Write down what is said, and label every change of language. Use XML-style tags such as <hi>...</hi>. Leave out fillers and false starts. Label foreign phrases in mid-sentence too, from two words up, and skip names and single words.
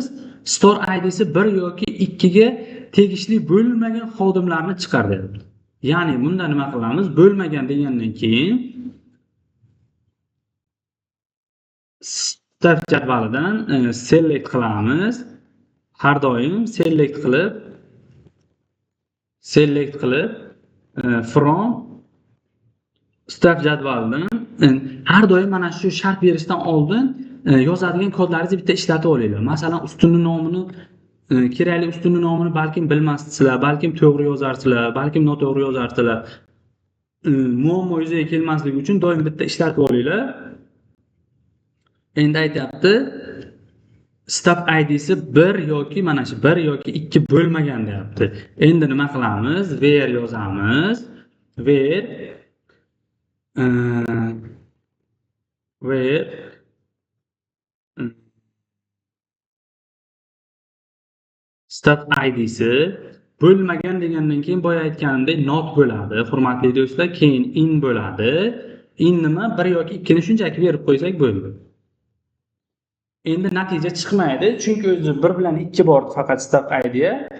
<uz>Store ID'si 1 yoki 2 ga tegishli bo'lmagan xodimlarni chiqar deyapti. Ya'ni bunda nima qilamiz? Bo'lmagan degandan keyin step jadvalidan select qilamiz. Har doim select qilib from step jadvalidan har doim mana shu shart berishdan oldin yozadigan kodlaringizni bitta ishlatib olinglar. Masalan, ustunni nomini kerakli ustunni nomini balkim bilmassizlar, balkim to'g'ri yozarsizlar, balkim noto'g'ri yozarsizlar. Muammo yuzaga kelmasligi uchun doim bitta ishlatib olinglar. Endi aytayapti, step ID'si 1 yoki mana shu 1 yoki 2 bo'lmagan deyapti. Endi nima qilamiz? Where yozamiz. Where step ID'si bo'lmagan degandan keyin boya aytganimdek not bo'ladi. Hurmatli do'stlar, keyin in bo'ladi. In nima? 1 yoki 2 ni shunchaki berib qo'ysak bo'ldi. Endi natija chiqmaydi, chunki o'zi 1 bilan 2 bordi faqat step ID'ga.</uz>